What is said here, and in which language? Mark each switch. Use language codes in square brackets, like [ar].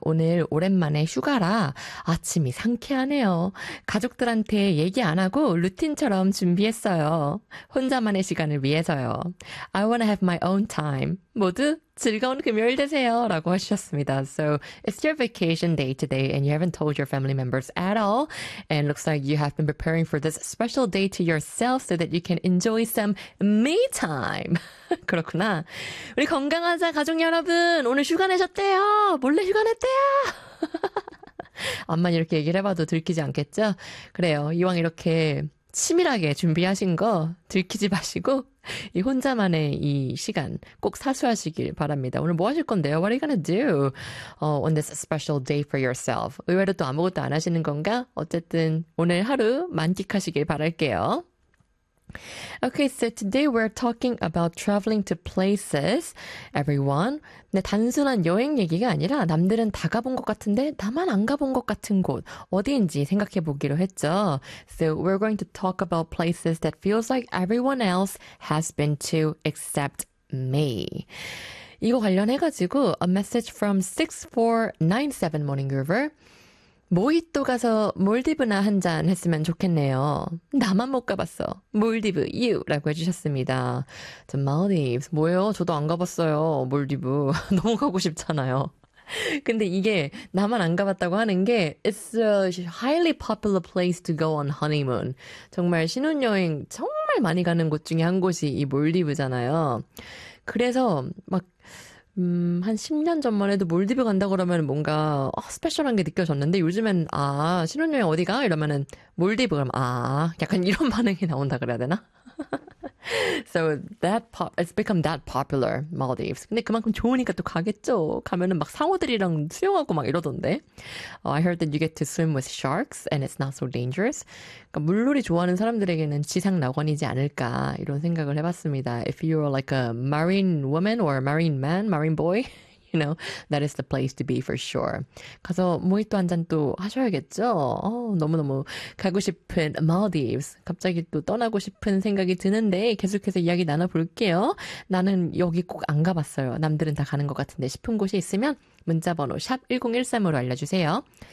[ko] 오늘 오랜만에 휴가라 아침이 상쾌하네요. 가족들한테 얘기 안 하고 루틴처럼 준비했어요. 혼자만의 시간을 위해서요. [en] I want to have my own time. [ko] 모두 즐거운 금요일 되세요. 라고 하셨습니다. [en] So it's your vacation day today and you haven't told your family members at all. And looks like you have been preparing for this special day to yourself so that you can enjoy some me time. [ko] 그렇구나. 우리 건강하자 가족 여러분 오늘 휴가 내셨대요. 몰래 휴가 냈대요. 암만 이렇게 얘기를 해봐도 들키지 않겠죠? 그래요. 이왕 이렇게 치밀하게 준비하신 거 들키지 마시고 이 혼자만의 이 시간 꼭 사수하시길 바랍니다. 오늘 뭐 하실 건데요? [en] What are you gonna do on this special day for yourself? [ko] 의외로 또 아무것도 안 하시는 건가? 어쨌든 오늘 하루 만끽하시길 바랄게요. [en] Okay, so today we're talking about traveling to places, everyone. [ko] 근데 단순한 여행 얘기가 아니라 남들은 다 가본 것 같은데 나만 안 가본 것 같은 곳 어디인지 생각해 보기로 했죠. [en] So we're going to talk about places that feels like everyone else has been to except me. [ko] 이거 관련해가지고 [en] a message from 6497 Morning Groover. [ko] 모히또 가서 몰디브나 한잔 했으면 좋겠네요. 나만 못 가봤어. 몰디브, you! 라고 해주셨습니다. The Maldives. 뭐예요? 저도 안 가봤어요. 몰디브. 너무 가고 싶잖아요. 근데 이게 나만 안 가봤다고 하는 게 [en] It's a highly popular place to go on honeymoon. [ko] 정말 신혼여행 정말 많이 가는 곳 중에 한 곳이 이 몰디브잖아요. 그래서 막 한 10년 전만 해도 몰디브 간다 그러면 뭔가 스페셜한 게 느껴졌는데 요즘엔 아 신혼여행 어디가? 이러면은 몰디브 그럼 아 약간 이런 반응이 나온다 그래야 되나? [en] So that it's become that popular Maldives. [ko] 근데 그만큼 좋으니까 또 가겠죠. 가면은 막 상어들이랑 수영하고 막 이러던데. [en] I heard that you get to swim with sharks and it's not so dangerous. [ko] 그러니까 물놀이 좋아하는 사람들에게는 지상 낙원이지 않을까 이런 생각을 해봤습니다. [en] If you are like a marine woman or a marine man, marine boy, you know that is the place to be for sure. [ko] 가서 모히또 한 잔 또 하셔야겠죠. 너무너무 가고 싶은 Maldives. 갑자기 또 떠나고 싶은 생각이 드는데 계속해서 이야기 나눠볼게요. 나는 여기 꼭 안 가봤어요. 남들은 다 가는 것 같은데 싶은 곳이 있으면 문자번호 샵 1013으로 알려주세요.